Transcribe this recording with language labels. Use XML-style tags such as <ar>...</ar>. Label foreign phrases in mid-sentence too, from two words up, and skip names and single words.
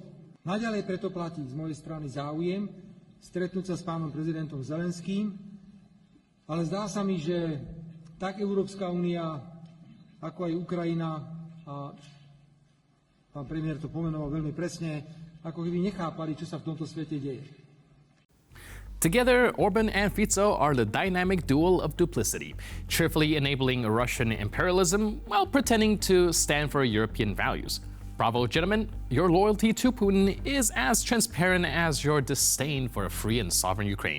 <sk>Naďalej preto platí z mojej strany záujem stretnúť sa s pánom prezidentom Zelenským, ale zdá sa mi, že tak Európska únia, ako aj Ukrajina, a pán premiér to pomenoval veľmi presne, ako keby nechápali, čo sa v tomto svete deje.</sk> <en>Together, Orban and Fico are the dynamic duel of duplicity, cheerfully enabling Russian imperialism while pretending to stand for European values. Bravo, gentlemen, your loyalty to Putin is as transparent as your disdain for a free and sovereign Ukraine.</en>